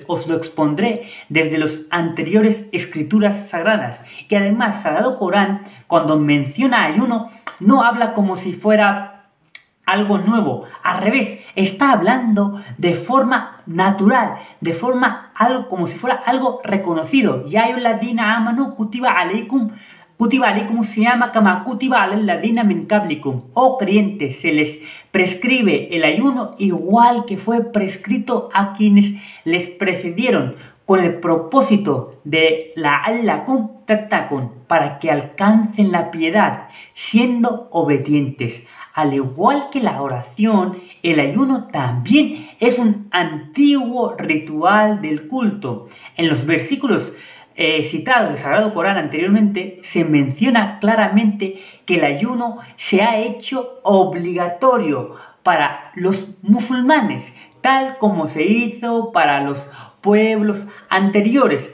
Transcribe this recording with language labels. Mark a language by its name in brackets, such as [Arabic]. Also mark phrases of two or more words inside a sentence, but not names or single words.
[Spanish] Os lo expondré desde las anteriores escrituras sagradas. Y además, Sagrado Corán, cuando menciona ayuno, no habla como si fuera algo nuevo. Al revés, está hablando de forma natural, de forma algo como si fuera algo reconocido. [Arabic] يا أيها الذين آمنوا كتب عليكم الصيام كما كتب على الذين من قبلكم. [Spanish] Oh creyentes, se les prescribe el ayuno igual que fue prescrito a quienes les precedieron, con el propósito de [Arabic] لعلكم تتقون, [Spanish] para que alcancen la piedad, siendo obedientes. Al igual que la oración, el ayuno también es un antiguo ritual del culto. En los versículos citados del Sagrado Corán anteriormente, se menciona claramente que el ayuno se ha hecho obligatorio para los musulmanes, tal como se hizo para los pueblos anteriores.